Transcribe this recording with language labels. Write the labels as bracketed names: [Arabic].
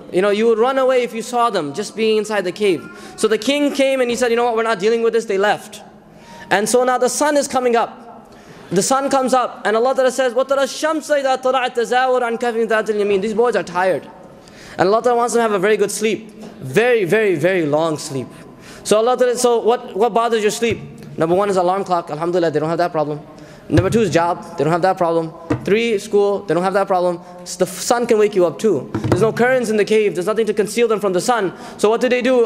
[English] You know, you would run away if you saw them just being inside the cave. So the king came and he said, you know what, we're not dealing with this, they left. And so now the sun is coming up. The sun comes up and Allah Ta'ala says, [Arabic] وَتَرَى الشَّمْسَ إِذَا طَلَعَتْ تَزَاوَرُ عَنْ كَهْفِهِمْ ذَاتِ الْيَمِينِ. [English] These boys are tired. And Allah Ta'ala wants them to have a very good sleep. Very, very, very long sleep. So Allah Ta'ala, so what bothers your sleep? Number 1 is alarm clock. Alhamdulillah, they don't have that problem. Number 2 is job. They don't have that problem. 3, school. They don't have that problem. The sun can wake you up too. There's no curtains in the cave. There's nothing to conceal them from the sun. So what do?